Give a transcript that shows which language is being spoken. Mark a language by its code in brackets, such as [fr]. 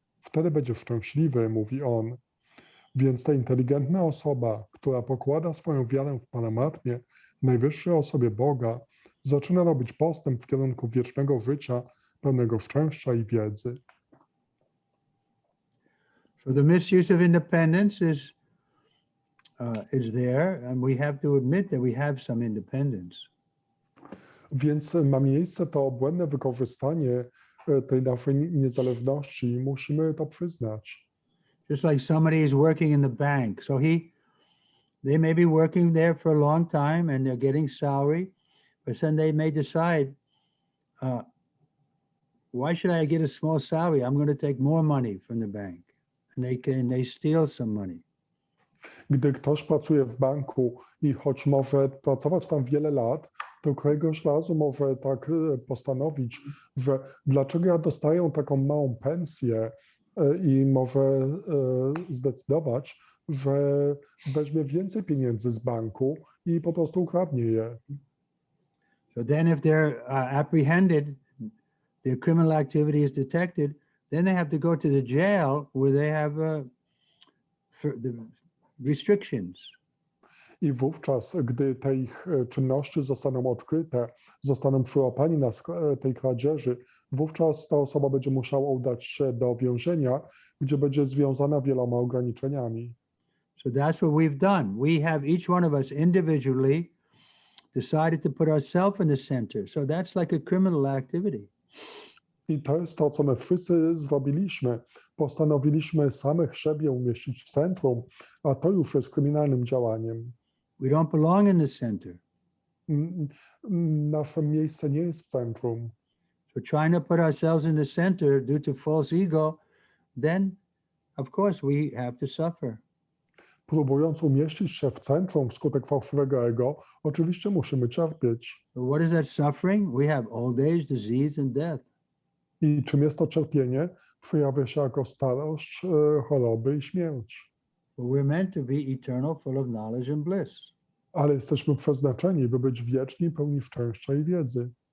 [pl] Wtedy będziesz szczęśliwy, mówi on. Więc ta inteligentna osoba, która pokłada swoją wiarę w Paramatmie, najwyższej osobie Boga, zaczyna robić postęp w kierunku wiecznego życia, pełnego szczęścia i wiedzy. [en] So the misuse of independence is there, and we have to admit that we have some independence. [pl] Więc ma miejsce to błędne wykorzystanie tej naszej niezależności i musimy to przyznać. [en] Just like somebody is working in the bank. So they may be working there for a long time and they're getting salary, but then they may decide, why should I get a small salary? I'm going to take more money from the bank. And they steal some money. [pl] Gdy ktoś pracuje w banku i choć może pracować tam wiele lat, to któregoś razu może tak postanowić, że dlaczego ja dostaję taką małą pensję i może zdecydować, że weźmie więcej pieniędzy z banku i po prostu ukradnie je. [en] So then if they're apprehended, their criminal activity is detected, then they have to go to the jail where they have the restrictions. [pl] I wówczas, gdy te ich czynności zostaną odkryte, zostaną przyłapani na tej kradzieży, wówczas ta osoba będzie musiała udać się do więzienia, gdzie będzie związana wieloma ograniczeniami. [en] So that's what we've done. We have each one of us individually decided to put ourselves in the center. So that's like a criminal activity. [pl] I to jest to, co my wszyscy zrobiliśmy. Postanowiliśmy samych siebie umieścić w centrum, a to już jest kryminalnym działaniem. [en] We don't belong in the center. [pl] Nasze miejsce nie jest w centrum. [en] So trying to put ourselves in the center due to false ego, then of course we have to suffer. [pl] Próbując umieścić się w centrum wskutek fałszywego ego, oczywiście musimy cierpieć. [en] So what is that suffering? We have old age, disease and death. [pl] I czym jest to cierpienie? Przejawia się jako starość, choroby i śmierć. [en] But we're meant to be eternal, full of knowledge and bliss. [pl] Ale jesteśmy przeznaczeni, by być wieczni, pełni szczęścia i wiedzy.